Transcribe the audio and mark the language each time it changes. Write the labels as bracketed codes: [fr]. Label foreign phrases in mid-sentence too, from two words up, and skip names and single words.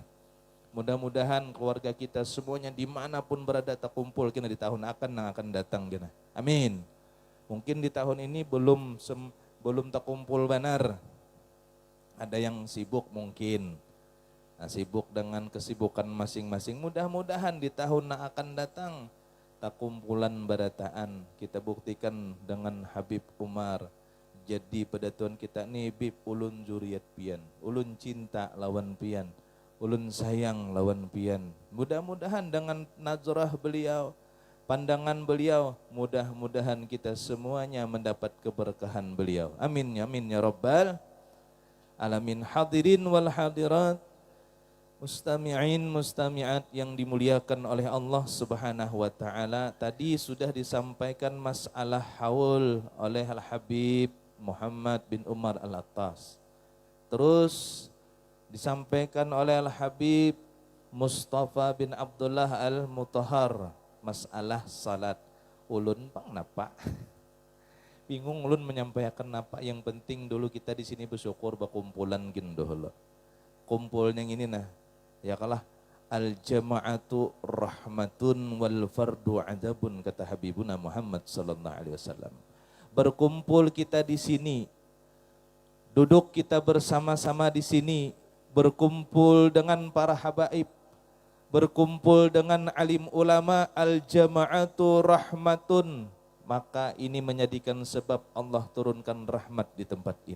[id] Mudah-mudahan keluarga kita semuanya dimanapun berada terkumpul kena di tahun akan datang kena. Amin. Mungkin di tahun ini belum terkumpul benar. Ada yang sibuk mungkin. Nah, sibuk dengan kesibukan masing-masing. Mudah-mudahan di tahun yang akan datang [bjn] takumpulan barataan [id] kita buktikan dengan Habib Umar. [bjn] Jadi pada Tuhan kita nih bib ulun juriat pian, ulun cinta lawan pian, ulun sayang lawan pian. [id] Mudah-mudahan dengan nazarah beliau, pandangan beliau, mudah-mudahan kita semuanya mendapat keberkahan beliau. [ar] آمين آمين يا رب العالمين حاضرين والحاضرات مستمعين مستمعات [id] yang dimuliakan oleh Allah [ar] سبحانه وتعالى. [id] Tadi sudah disampaikan masalah haul oleh Al-Habib Muhammad bin Umar Al-Attas. Terus disampaikan oleh Al-Habib Mustafa bin Abdullah Al-Mutahhar masalah salat. [bjn] Ulun pang napa? [id] Bingung ulun menyampaikan apa. Yang penting dulu kita di sini bersyukur bakumpulan gin dulu. Kumpulnya ini nah. [ar] Ya kalah الجماعة رحمة والفرد أدب, kata Habibuna Muhammad صلى الله عليه وسلم. [id] Berkumpul kita di sini, duduk kita bersama-sama di sini, berkumpul dengan para habaib, berkumpul dengan alim ulama, [ar] الجماعة رحمة, [id] maka ini menjadikan sebab Allah turunkan rahmat di tempat ini.